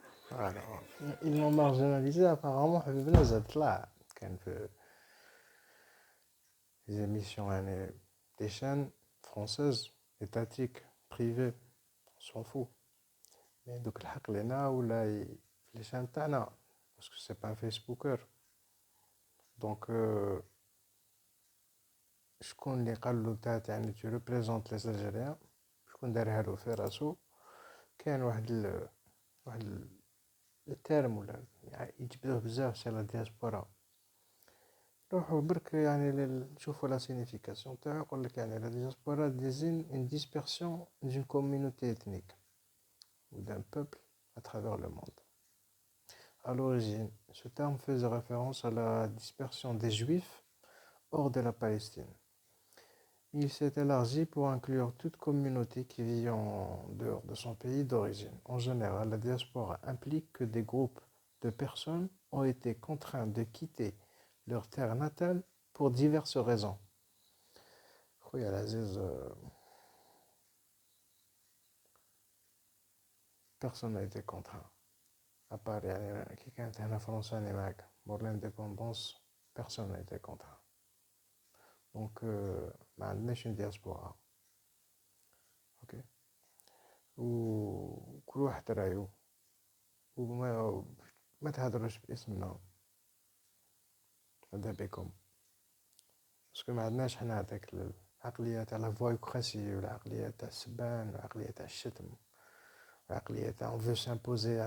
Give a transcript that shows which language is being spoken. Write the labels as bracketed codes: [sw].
[fr] Alors, ils l'ont marginalisé apparemment. Habibna Zadla, [ar] كان في [fr] les émissions, des chaînes françaises, étatiques, privées, on s'en fout. Mais donc [ar] الحق لنا ولا في [fr] les chaînes [ar] تاعنا [fr] parce que c'est pas un Facebooker. Donc [ar] شكون اللي قال له تاع يعني [fr] tu représentes les Algériens, je [ar] شكون دارها له في راسو. كان واحد الترم ولا يعني يجبدوه بزاف سي لا دياسبورا. روحوا برك يعني شوفوا لا سينيفيكاسيون تاعو. يقول لك يعني لا دياسبورا [fr] désigne une dispersion d'une communauté ethnique ou d'un peuple à travers le monde. À l'origine, ce terme faisait référence à la dispersion des Juifs hors de la Palestine. Il s'est élargi pour inclure toute communauté qui vit en dehors de son pays d'origine. En général, la diaspora implique que des groupes de personnes ont été contraints de quitter leur terre natale pour diverses raisons. [ar] خويا العزيز [fr] personne n'a été contraint. À part [ar] يعني كي كانت هنا فرنسا اللي معاك [fr] pour l'indépendance, personne n'a été contraint. Donc [ar] ما عندناش [fr] une diaspora. [ar] اوكي وكل واحد رايو وما تهضروش باسمنا هذا بكم باسكو ما عندناش حنا هذاك العقليه تاع لا فويكراسي والعقليه تاع السبان والعقليه تاع الشتم والعقليه تاع اون فو سامبوزي.